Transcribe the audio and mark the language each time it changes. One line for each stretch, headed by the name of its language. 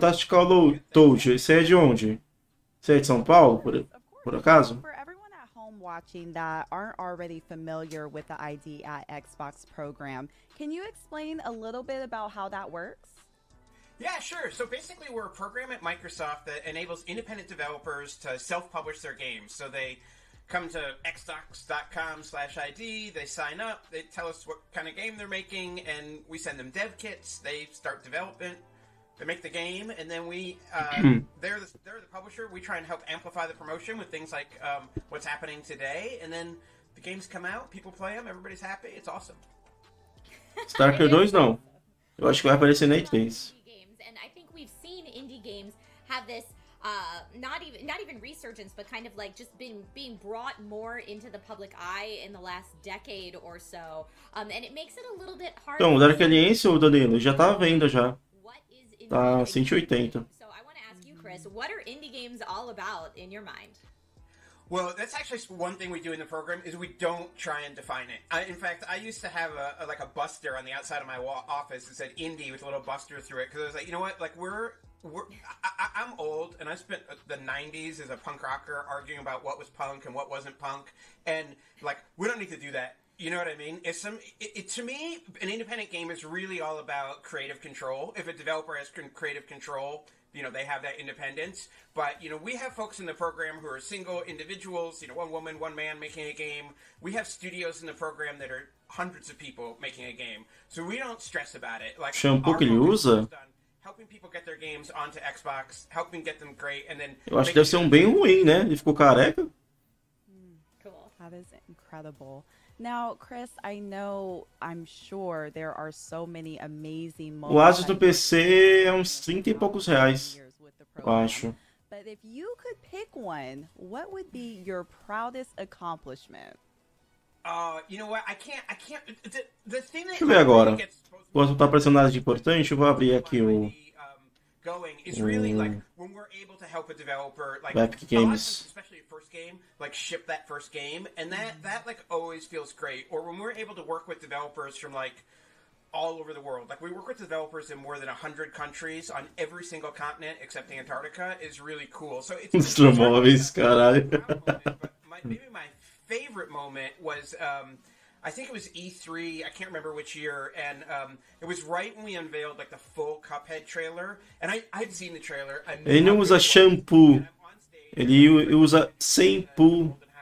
Portuguese: Tactical Toad, esse é de onde? Você é de São Paulo, por acaso?
English: For everyone at home watching that aren't already familiar with the ID at Xbox program, can you explain a little bit about how that works? Yeah, sure. So basically, we're a program at Microsoft that enables independent developers to self-publish their games. So they come to xbox.com/ID, they sign up, they tell us what kind of game they're making, and we send them dev kits. They start development, they make the game, and then they're the publisher. We try and help amplify the promotion with things like what's happening today, and then the games come out, people play them, everybody's happy. It's awesome.
Portuguese: Starker 2 não. Eu acho que vai aparecer na E3.
English: And I think we've seen indie games have this not even resurgence, but kind of like just being brought more into the public eye in the last decade or so, and it makes it a little bit hard.
Portuguese: Então, o Dark Alliance, ô Danilo, já tá à venda já. Tá 180.
English: So I want to ask you, Chris, what are indie games all about in your mind? Well, that's actually one thing we do in the program is we don't try and define it. In fact, I used to have a buster on the outside of my office that said indie with a little buster through it because I was like, you know what, like I'm old and I spent the 90s as a punk rocker arguing about what was punk and what wasn't punk, and like we don't need to do that. You know what I mean? To me, an independent game is really all about creative control. If a developer has creative control, you know, they have that independence. But, you know, we have folks in the program who are single individuals, you know, one woman, one man making a game. We have studios in the program that are hundreds of people making a game. So we don't stress about it. Like,
Portuguese: Shampoo que ele usa?
English: Helping people get their games onto Xbox, helping get them great, and then...
Portuguese: Eu acho que deve ser um bem ruim, né? Ele ficou careca.
English: Cool. That is incredible. Now, Chris, I'm sure there are so many amazing
Portuguese: O Asus do PC é uns 30 e poucos reais, eu acho.
English: But if you could pick one, what would be your proudest accomplishment? You know what? I can't. The thing that
Portuguese: Deixa eu ver agora. Enquanto tá aparecendo nada de importante, eu vou abrir aqui o
English: going is really like when we're able to help a developer, like
Portuguese: Epic Games.
English: especially a first game, like ship that first game, and that like always feels great. Or when we're able to work with developers from like all over the world, like we work with developers in more than 100 countries on every single continent except Antarctica, is really cool. So it's
Portuguese: Os móveis, caralho.
English: maybe my favorite moment was I think it was E3, I can't remember which year, and it was right when we unveiled like the full Cuphead trailer, and I'd seen the trailer.
Portuguese: Ele não usa shampoo, ele usa shampoo.